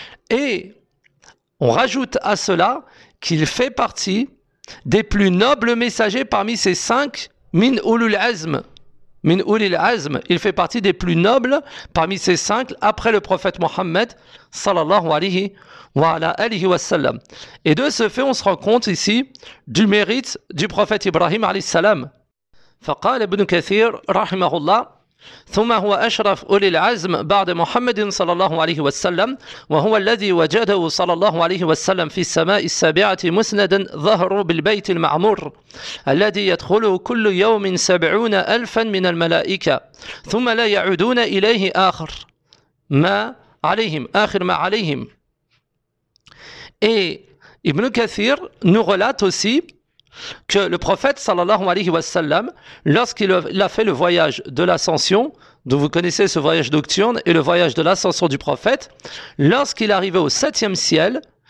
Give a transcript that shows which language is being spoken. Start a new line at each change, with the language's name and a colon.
French: Et on rajoute à cela qu'il fait partie des plus nobles messagers parmi ces cinq, min ulul azm, Min ulil azm, il fait partie des plus nobles parmi ces cinq après le prophète Mohammed, sallallahu alayhi wa alihi wa sallam. Et de ce fait, on se rend compte ici du mérite du prophète Ibrahim alayhi salam.
Arabic: Faqal ibn Kathir, rahimahullah, ثم هو أشرف أولي العزم بعد محمد صلى الله عليه وسلم وهو الذي وجده صلى الله عليه وسلم في السماء السابعة مسندا ظهر بالبيت المعمور الذي يدخله كل يوم 70,000 من الملائكة ثم لا يعودون إليه آخر ما عليهم آخر ما عليهم.
French: Et Ibn Kathir nous relate aussi que le prophète sallallahu alayhi wa sallam, lorsqu'il a fait le voyage de l'ascension, dont vous connaissez ce voyage nocturne et le voyage de l'ascension du prophète, lorsqu'il arrivait au septième ciel,